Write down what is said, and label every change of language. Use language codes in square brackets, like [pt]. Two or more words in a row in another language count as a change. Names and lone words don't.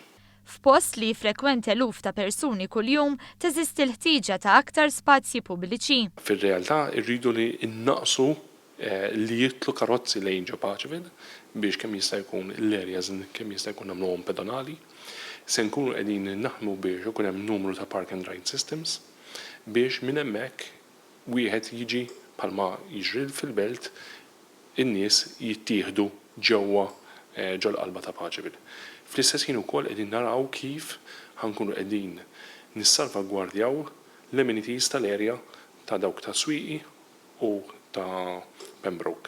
[mt] F'post li frekwent eluf ta' persuni kuljum teżisti l-ħtieġa ta' aktar spazji pubbliċi. Fir-realtà rridu li innaqsu li jitlu karozzi lejn ġo Paċeville biex kemm jista' jkun l-areas kemm jista' jkun nagħmluhom pedonali. Se nkunu qegħdin naħdmu biex ikun hemm numru ta' [en] park and ride systems [mt] biex minn hemmhekk wieħed jiġi bħalma jiġri fil-belt in-nies jittieħdu ġewwa ġol-qalba ta' Paċeville. Fl-istess ħin ukoll qegħdin naraw kif ħankunu qegħdin nissalvagwardjaw l-amenities tal-area ta' dawk ta' Swieqi u ta' Pembroke.